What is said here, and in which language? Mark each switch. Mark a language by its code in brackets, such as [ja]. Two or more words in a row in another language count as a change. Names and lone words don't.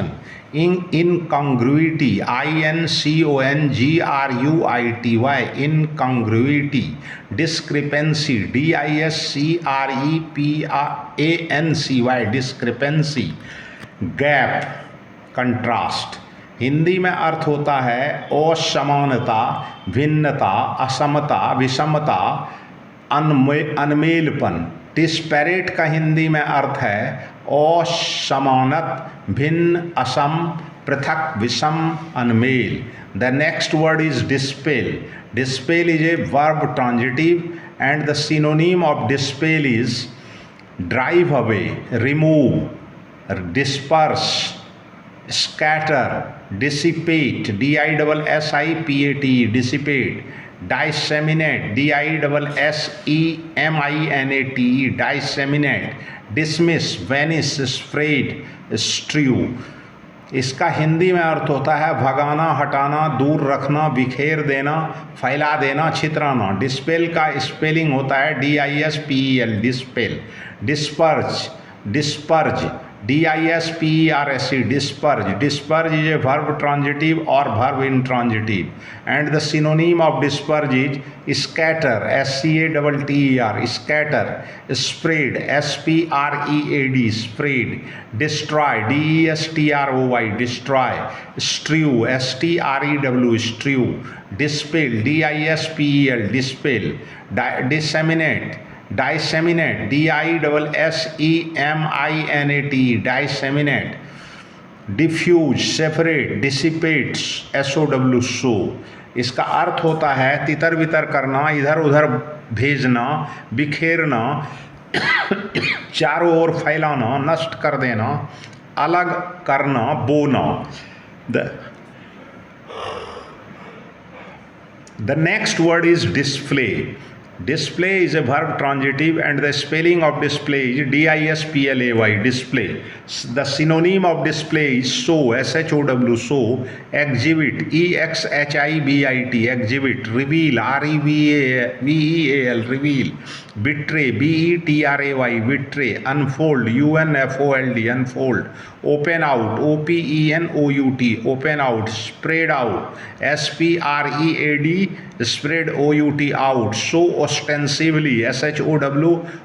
[en] Incongruity, incongruity, incongruity. Discrepancy, discrepancy, discrepancy. Gap, contrast. [hi] हिंदी में अर्थ होता है असमानता, भिन्नता, असमता, विषमता, अनमेलपन. डिस्पैरेट का हिंदी में अर्थ है असमानत, भिन्न, असम, पृथक, विषम, अनमेल. [en] The next word is dispel. Dispel is a verb transitive and the synonym of dispel is drive away, remove, disperse, scatter, dissipate, dissipate, dissipate. Disseminate, disseminate, disseminate. Dismiss, vanish, spread, strew. [hi] इसका हिंदी में अर्थ होता है भगाना, हटाना, दूर रखना, बिखेर देना, फैला देना, छितराना. डिस्पेल का स्पेलिंग होता है DISPEL, डिस्पेल. [en] disperse, disperse, DISPERSE, disperse. Disperse is a verb transitive or verb intransitive and the synonym of disperse is scatter, SCATTER, scatter. Spread, SPREAD, spread. Destroy, DESTROY, destroy. Strew, STREW, strew. Dispel, DISPEL, dispel. Disseminate, disseminate, DISSEMINATE, disseminate. diffuse, separate, dissipates, SOW, सो। [hi] इसका अर्थ होता है तितर बितर करना, इधर उधर भेजना, बिखेरना, चारों ओर फैलाना, नष्ट कर देना, अलग करना, बोना। [en] The next word is display. Display is a verb transitive and the spelling of display is DISPLAY, display. The synonym of display is show, SHOW, show, exhibit, EXHIBIT, exhibit, reveal, REVEAL, reveal, betray, BETRAY, betray, unfold, UNFOLD, unfold, open out, OPENOUT, open out, spread out, SPREAD, spread OUT, out, show ostensibly, SHOW